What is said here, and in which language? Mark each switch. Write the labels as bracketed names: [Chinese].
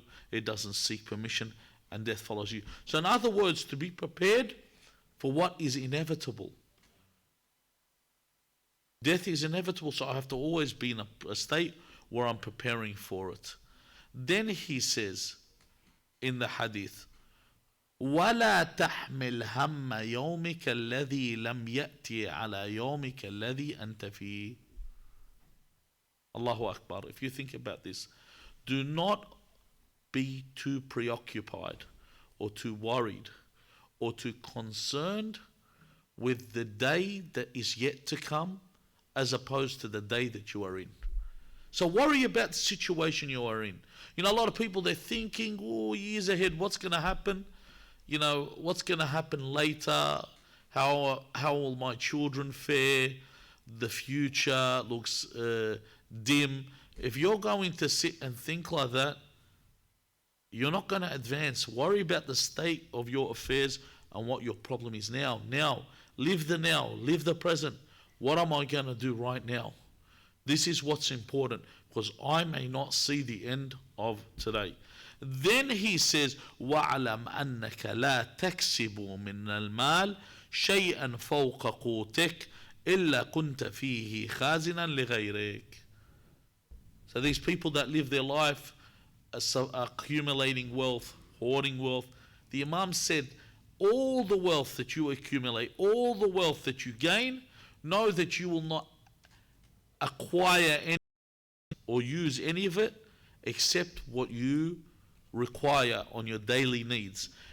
[English] It doesn't seek permission, and death follows you. So in other words, to be prepared for what is inevitable. Death is inevitable, so I have to always be in a state where I'm preparing for it. Then he says in the hadith, [Arabic] وَلَا تَحْمِلْ هَمَّ يَوْمِكَ الَّذِي لَمْ يَأْتِ عَلَى يَوْمِكَ الَّذِي أَنْتَ فِيهِ. [English] Allahu Akbar. If you think about this, do not be too preoccupied or too worried or too concerned with the day that is yet to come as opposed to the day that you are in. So worry about the situation you are in. A lot of people, they're thinking, years ahead, what's going to happen? What's going to happen later? How will my children fare? The future looks dim. If you're going to sit and think like that, you're not going to advance. Worry about the state of your affairs and what your problem is now. Now, live the present. What am I going to do right now? This is what's important, because I may not see the end of today. Then he says, [Arabic] وَعْلَمْ أَنَّكَ لَا تَكْسِبُ مِنَ الْمَالِ شَيْئًا فَوْقَ قُوتِكَ إِلَّا كُنْتَ فِيهِ خَازِنًا لِغَيْرِكَ. [English] So these people that live their life accumulating wealth, hoarding wealth, the Imam said, all the wealth that you accumulate, all the wealth that you gain, know that you will not acquire any or use any of it except what you require on your daily needs.